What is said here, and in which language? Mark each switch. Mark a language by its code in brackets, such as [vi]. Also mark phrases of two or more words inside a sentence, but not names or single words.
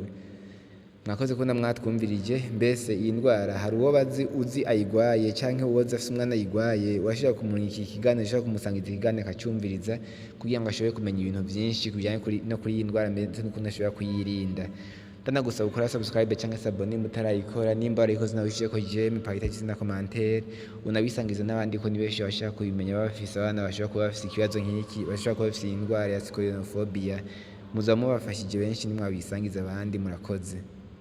[rn] Mwakoze ko mwatwumvirije. Mbese iyi ndwara hari uwo uzi ayigwaye, cyangwa uwo afite umwana ayigwaye, washobora kumurika ikiganiro, ushobora kumusangiza ikiganiro akacyumviriza, kugira ngo ashobore kumenya ibintu byinshi kujyanye no kuri iyi ndwara, ndetse n'ukuntu ashobora kuyirinda. Ndanagusaba gukora subscribe cyangwa se abone mutarayikora. Nimba warayikoze nawe ushije ko jeme pagita na commentaire, unabisangiza n'abandi ko nibenshi bashaka kubimenya, bafise abana bashobora kuba bafise ikibazo nk'iki, bashobora kuba bafise indwara ya scorenophobia. Muzaba mubafashije benshi nimwabisangiza abandi. Murakoze.